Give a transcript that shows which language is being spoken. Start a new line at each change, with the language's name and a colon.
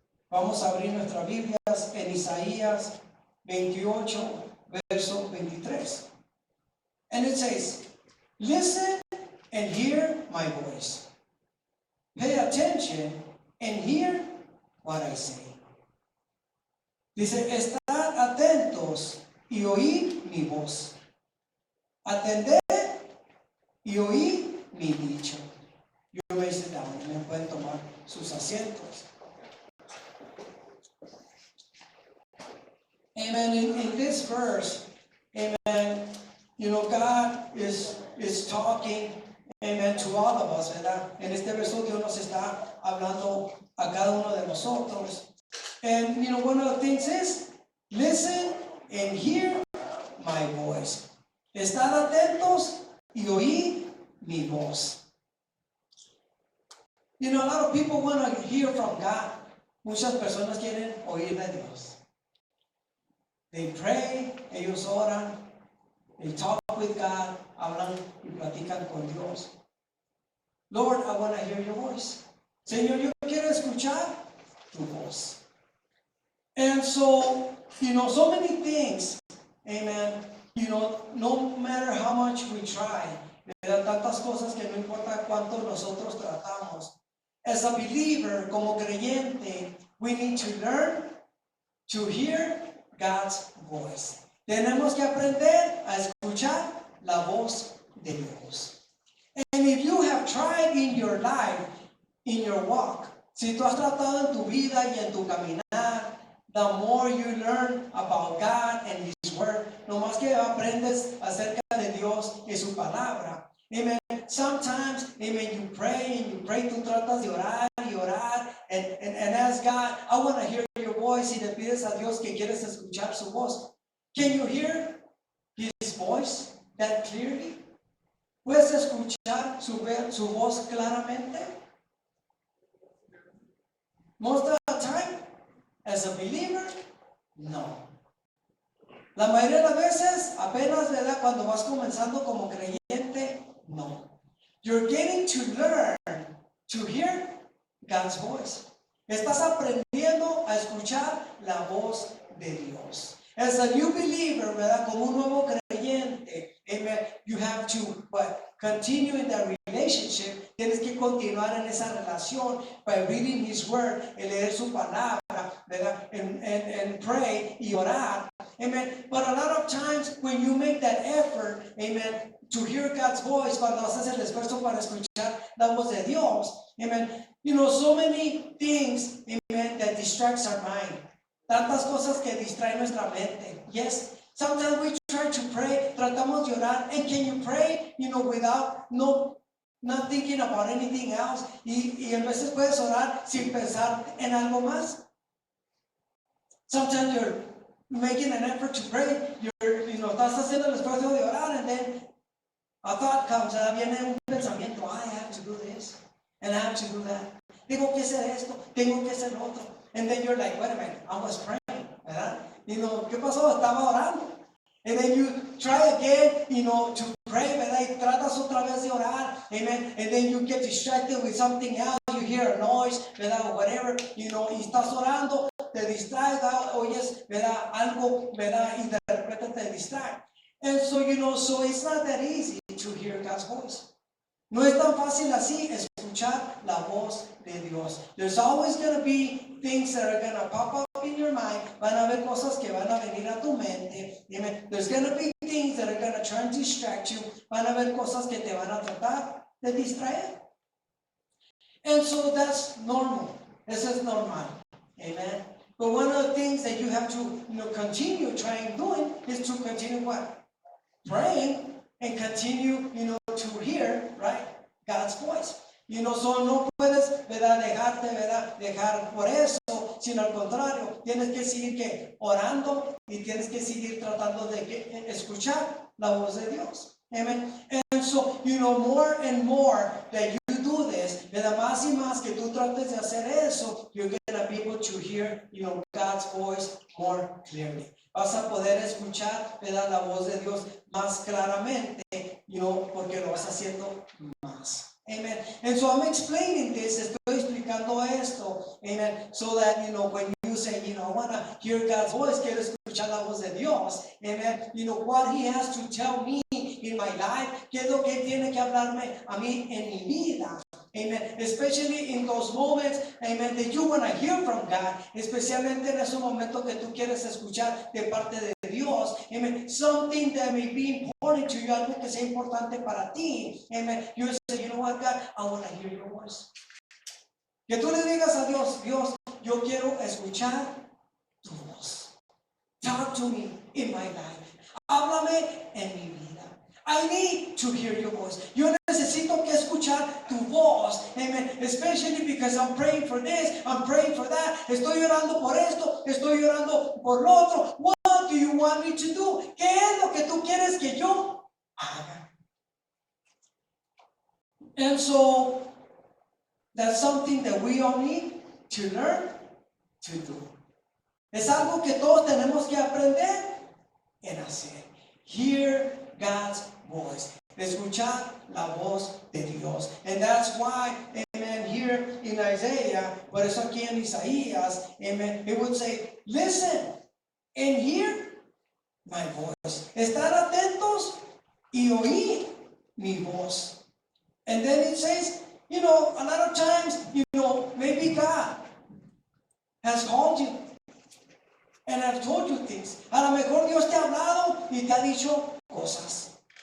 Spanish: Vamos a abrir nuestras Biblias en Isaías 28, verso 23.
English: And it says, listen and hear my voice. Pay attention and hear what I say.
Spanish: Dice, estad atentos y oíd mi voz. Atended y oíd mi dicho.
English: You may sit down.
Spanish: Me pueden tomar sus asientos.
English: Amen. In this verse, amen, you know, God is talking, amen, to all of us, ¿verdad?
Spanish: En este verso Dios nos está hablando a cada uno de nosotros.
English: And, you know, one of the things is, listen and hear my voice.
Spanish: Estad atentos y oíd mi voz.
English: You know, a lot of people want to hear from God.
Spanish: Muchas personas quieren oír de Dios.
English: They pray,
Spanish: ellos oran,
English: they talk with God,
Spanish: hablan y platican con Dios.
English: Lord, I want to hear your voice.
Spanish: Señor, yo quiero escuchar tu voz.
English: And so, you know, so many things, amen, you know, no matter how much we try, ¿verdad?
Spanish: Tantas cosas que no importa cuánto nosotros tratamos.
English: As a believer, como creyente, we need to learn to hear God's voice.
Spanish: Tenemos que aprender a escuchar la voz de Dios.
English: And if you have tried in your life, in your walk,
Spanish: si tú has tratado en tu vida y en tu caminar,
English: the more you learn about God and His Word,
Spanish: no más que aprendes acerca de Dios y su palabra. Amen.
English: Sometimes, amen, you pray,
Spanish: tú tratas de orar y orar,
English: and ask God, I want to hear your voice,
Spanish: y le pides a Dios que quieres escuchar su voz.
English: Can you hear His voice that clearly?
Spanish: ¿Puedes escuchar su voz claramente?
English: Most of the time, as a believer, no.
Spanish: La mayoría de las veces, apenas, ¿verdad? Cuando vas comenzando como creyente, no.
English: You're getting to learn to hear God's voice.
Spanish: Estás aprendiendo a escuchar la voz de Dios.
English: As a new believer, ¿verdad?
Spanish: Como un nuevo creyente,
English: amen, you have to continue in that relationship.
Spanish: Tienes que continuar en esa relación
English: by reading His Word,
Spanish: leer su palabra, ¿verdad?
English: And pray
Spanish: y orar.
English: Amen. But a lot of times when you make that effort, amen, to hear God's voice,
Spanish: cuando haces el esfuerzo para escuchar la voz de Dios,
English: amen, you know, so many things, amen, that distracts our mind.
Spanish: Tantas cosas que distraen nuestra mente.
English: Yes, sometimes we try to pray,
Spanish: tratamos de orar,
English: and can you pray, you know, without not thinking about anything else?
Spanish: Y a veces puedes orar sin pensar en algo más.
English: Sometimes you're making an effort to pray,
Spanish: estás haciendo el esfuerzo de orar,
English: and then a thought comes,
Spanish: viene un pensamiento,
English: I have to do this, and I have to do that.
Spanish: Tengo que hacer esto, tengo que hacer lo otro.
English: And then you're like, wait a minute, I was praying, ¿verdad?
Spanish: ¿Qué pasó? Estaba orando.
English: And then you try again, to pray, ¿verdad?
Spanish: Y tratas otra vez de orar, amen.
English: And then you get distracted with something else. You hear a noise, ¿verdad? Or whatever,
Spanish: y estás orando, te distraes, oyes, ¿verdad? Algo, ¿verdad? Y de repente te distrae.
English: And so, so it's not that easy to hear God's voice.
Spanish: No es tan fácil así escuchar la voz de Dios.
English: There's always going to be things that are going to pop up in your mind.
Spanish: Van a haber cosas que van a venir a tu mente.
English: Amen. There's going to be things that are going to try and distract you.
Spanish: Van a haber cosas que te van a tratar de distraer.
English: And so that's normal.
Spanish: Eso es normal. Amen.
English: But one of the things that you have to continue trying doing is to continue what? Praying and continue, to hear, right, God's voice.
Spanish: So no puedes, ¿verdad? Dejar por eso, sino al contrario, tienes que seguir que orando y tienes que seguir tratando de escuchar la voz de Dios. Amen.
English: And so, more and more that you do this, ¿verdad?
Spanish: Más y más que tú trates de hacer eso,
English: you're going to be able to hear, God's voice more clearly.
Spanish: Vas a poder escuchar, ¿verdad?, la voz de Dios más claramente, porque lo vas haciendo más.
English: Amen. And so I'm explaining this,
Spanish: estoy explicando esto,
English: amen, so that, when you say, I want to hear God's voice,
Spanish: quiero escuchar la voz de Dios,
English: amen, what He has to tell me in my life,
Spanish: qué es lo que tiene que hablarme a mí en mi vida.
English: Amen. Especially in those moments, amen, that you want to hear from God,
Spanish: especialmente en esos momentos que tú quieres escuchar de parte de Dios.
English: Amen. Something that may be important to you,
Spanish: algo que sea importante para ti.
English: Amen. You say, what, God, I want to hear your voice.
Spanish: Que tú le digas a Dios, Dios, yo quiero escuchar tu voz.
English: Talk to me in my life.
Spanish: Háblame en mi vida.
English: I need to hear your voice.
Spanish: Yo necesito que escuchar tu voz.
English: Amen. Especially because I'm praying for this, I'm praying for that.
Spanish: Estoy orando por esto, estoy orando por lo otro.
English: What do you want me to do?
Spanish: ¿Qué es lo que tú quieres que yo haga?
English: And so, that's something that we all need to learn to do.
Spanish: Es algo que todos tenemos que aprender en hacer.
English: Hear God's voice.
Spanish: Escuchar la voz de Dios.
English: And that's why, amen, here in Isaiah,
Spanish: por eso aquí en Isaías,
English: amen, it would say, listen and hear my voice.
Spanish: Estar atentos y oír mi voz.
English: And then it says, a lot of times, maybe God has called you and have told you things.
Spanish: A lo mejor Dios te ha hablado y te ha dicho cosas.